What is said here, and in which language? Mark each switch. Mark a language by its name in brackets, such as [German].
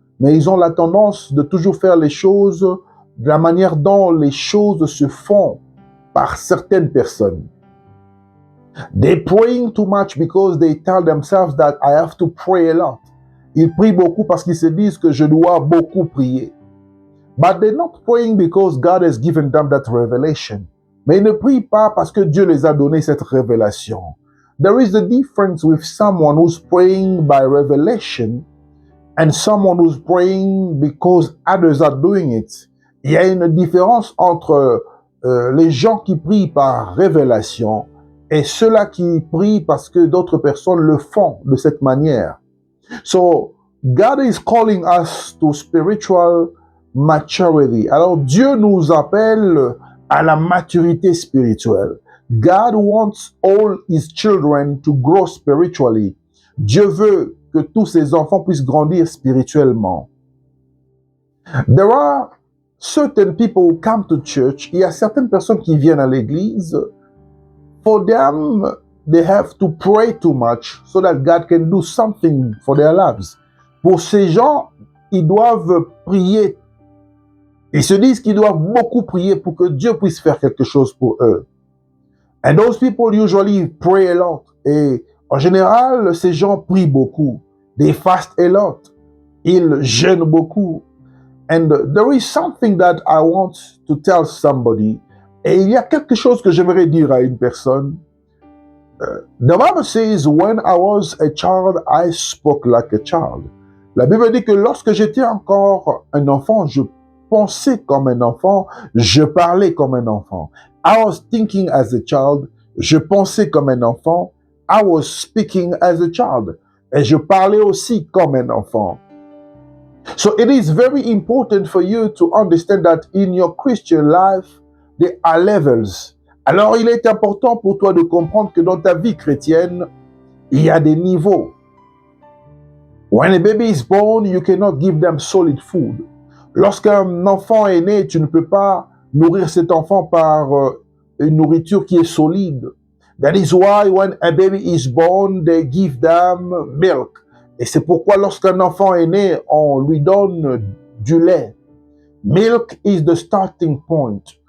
[French] Mais ils ont la tendance de toujours faire les choses de la manière dont les choses se font par certaines personnes. [English] They're praying too much because they tell themselves that I have to pray a lot. [French] Ils prient beaucoup parce qu'ils se disent que je dois beaucoup prier. [English] But they're not praying because God has given them that revelation. [French] Mais ils ne prient pas parce que Dieu les a donné cette révélation. [English] There is a difference with someone who's praying by revelation and someone who's praying because others are doing it. [French] Il y a une différence entre les gens qui prient par révélation et ceux-là qui prient parce que d'autres personnes le font de cette manière. [English] So, God is calling us to spiritual maturity. [French] Alors, Dieu nous appelle à la maturité spirituelle. [English] God wants all his children to grow spiritually. [French] Dieu veut que tous ses enfants puissent grandir spirituellement. [English] There are certain people who come to church. [French] Il y a certaines personnes qui viennent à l'église. [English] For them, they have to pray too much so that God can do something for their lives. [French] Pour ces gens, ils doivent prier. Ils se disent qu'ils doivent beaucoup prier pour que Dieu puisse faire quelque chose pour eux. [English] And those people usually pray a lot. [French] Et en général, ces gens prient beaucoup. [English] They fast a lot. [French] Ils jeûnent beaucoup. [English] And there is something that I want to tell somebody. [French] Et il y a quelque chose que j'aimerais dire à une personne. [English] The Bible says, when I was a child, I spoke like a child. [French] La Bible dit que lorsque j'étais encore un enfant, je pensais comme un enfant, je parlais comme un enfant. [English] I was thinking as a child, [French] je pensais comme un enfant. [English] I was speaking as a child. [French] Et je parlais aussi comme un enfant. [English] So it is very important for you to understand that in your Christian life, there are levels. [French] Alors il est important pour toi de comprendre que dans ta vie chrétienne, il y a des niveaux. [English] When a baby is born, you cannot give them solid food. [French] Lorsqu'un enfant est né, tu ne peux pas nourrir cet enfant par une nourriture qui est solide. [English] That is why when a baby is born, they give them milk. [French] Et c'est pourquoi lorsqu'un enfant est né, on lui donne du lait. [English] Milk is the starting point.